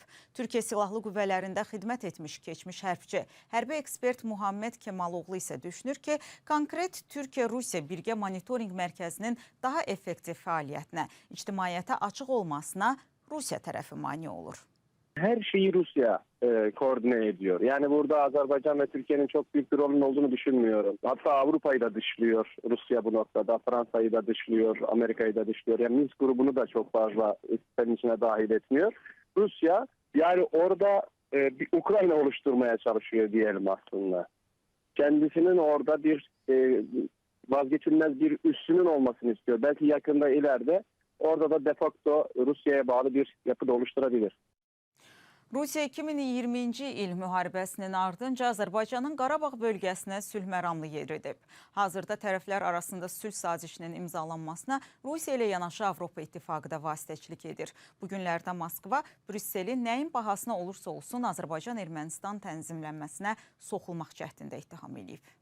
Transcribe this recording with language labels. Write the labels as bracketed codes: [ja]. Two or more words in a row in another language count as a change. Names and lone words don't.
[az] Türkiyə Silahlı Qüvvələrində xidmət etmiş keçmiş hərbçi, hərbi ekspert Muhammed Kemaloğlu isə düşünür ki, konkret Türkiyə-Rusiya birgə monitorinq mərkəzinin daha effektiv fəaliyyətinə, ictimaiyyətə açıq olmasına Rusiya tərəfi mane olur. [tr] Her şeyi Rusya koordine ediyor. Yani burada Azerbaycan ve Türkiye'nin çok büyük bir rolünün olduğunu düşünmüyorum. Hatta Avrupa'yı da dışlıyor Rusya bu noktada. Fransa'yı da dışlıyor, Amerika'yı da dışlıyor. Yani Minsk grubunu da çok fazla sistemin içine dahil etmiyor. Rusya yani orada bir Ukrayna oluşturmaya çalışıyor diyelim aslında. Kendisinin orada bir vazgeçilmez bir üssünün olmasını istiyor. Belki yakında ileride orada da [la] de facto [tr] Rusya'ya bağlı bir yapı da oluşturabilir. [az] Rusiya 2020-ci il müharibəsinin ardınca Azərbaycanın Qarabağ bölgəsinə sülh məramlı yeridib. Hazırda tərəflər arasında sülh sazişinin imzalanmasına Rusiya ilə yanaşı Avropa İttifaqı da vasitəçilik edir. Bu günlərdə Moskva, Brüsseli nəyin bahasına olursa olsun Azərbaycan-Ermənistan tənzimlənməsinə soxulmaq cəhdində ittiham edib.